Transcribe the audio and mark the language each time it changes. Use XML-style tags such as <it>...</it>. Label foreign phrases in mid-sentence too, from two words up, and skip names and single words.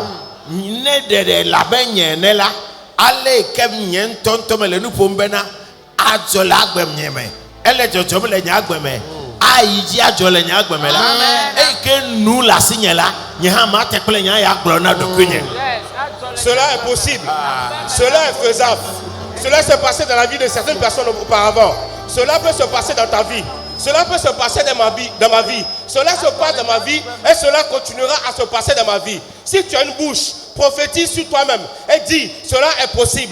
<gej>Ne de labe nyene la ale kem nyen tontomele nu pombena ajole agbem nyeme ele jojomele nya agbeme ayiji ajole nya agbeme la e ke nu la signela nya ma tekle nya ya gbro na dokunye.</gej> <fr>Cela est possible. Cela est faisable. Cela s'est passé dans la vie de certaines personnes auparavant. Cela peut se passer dans ta vie. Cela peut se passer dans ma vie. Cela se passe dans ma vie et cela continuera à se passer dans ma vie. Si tu as une bouche, prophétise sur toi-même et dis, cela est possible.</fr>